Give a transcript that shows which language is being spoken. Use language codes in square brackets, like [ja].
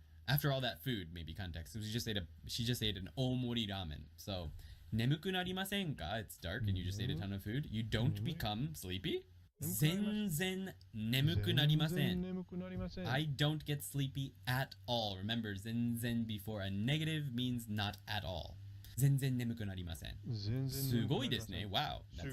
[en] After all that food, maybe context. She just ate an omori ramen. [ja] So, 眠くなりませんか? [en] It's dark and you just ate a ton of food. You don't become sleepy? [ja] 全然眠くなりません。 [en] I don't get sleepy at all. Remember, 全然 before a negative means not at all. [ja] 全然眠くなりません。全然すごいですね。 [en] Wow, that's